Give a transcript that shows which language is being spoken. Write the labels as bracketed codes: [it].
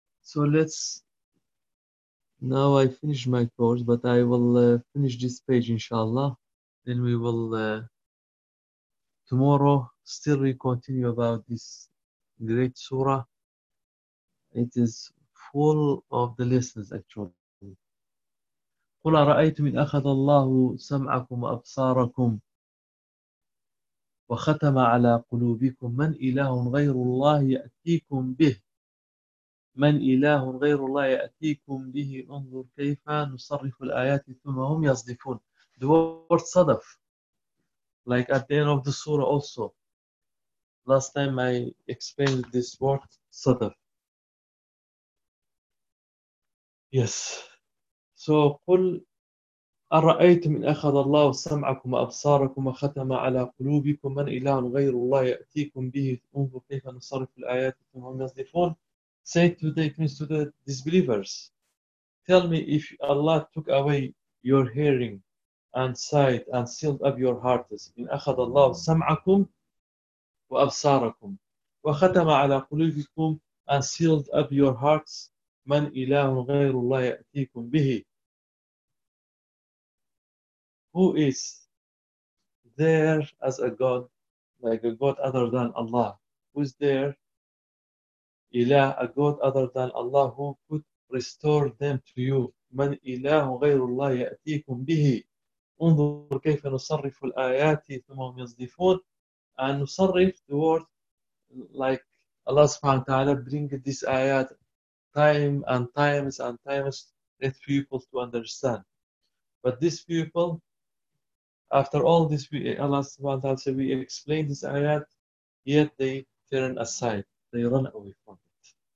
[en] So let's now I finish my course, but I will finish this page inshallah, then we will tomorrow still we continue about this great surah. It is full of the lessons actually. [ar] قل رأيتم إن أخذ الله سمعكم وأبصاركم وختم على قلوبكم من إله غير الله يأتيكم به من إله غير الله يأتيكم به انظر كيف نصرف الآيات ثم هم يصدفون. [en] The word صدف, like at the end of the surah also. Last time I explained this word, sadaf. [ar] Yes. So, قُلْ أَرَأَيْتُمْ إِنْ أَخَذَ اللَّهُ سَمْعَكُمْ وَأَبْصَارَكُمْ وَخَتَمَ عَلَىٰ قُلُوبِكُمْ مَنْ إِلَهٌ غَيْرُ اللَّهِ يَأْتِيكُمْ بِهِ انظر كيف نصرف الآيات ثم هم يصدفون. [en] Say to the, it means to the disbelievers, tell me if Allah took away your hearing and sight and sealed up your hearts. [ar] إِنْ أَخَذَ اللَّهُ سَمْعَكُمْ وأبصاركم وختم على قلوبكم [en] and sealed up your hearts [ar] من إله غير الله يأتيكم به. [en] Who is there as a God like a god other than Allah? Was there إله, a god other than Allah, who could restore them to you? [ar] من إله غير الله يأتيكم به؟ انظر كيف نصرف الآيات ثم هم يصدفون. [en] And نصرف the word like Allah سبحانه وتعالى bring this آيات time and times and times with people to understand. But these people, after all this, Allah subhanahu wa ta'ala said, we explained this ayat, yet they turn aside, they run away from it.